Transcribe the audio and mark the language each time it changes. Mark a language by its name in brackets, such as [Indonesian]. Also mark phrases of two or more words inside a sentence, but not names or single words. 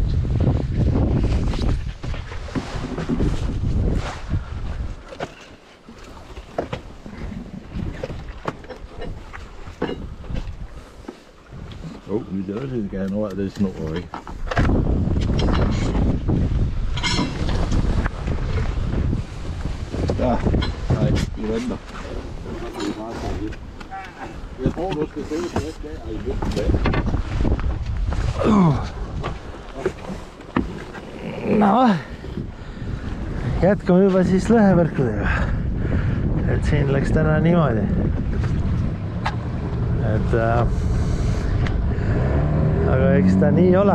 [Danish] Vi skal også have noget af det snor, ikke? Ja, nej, vi venter. Jeg tror, du skal se det der i midten. [Estonian] No, jätkame juba siis lõhevõrkudega. Et siin läks täna niimoodi. Et aga eks ta nii ole.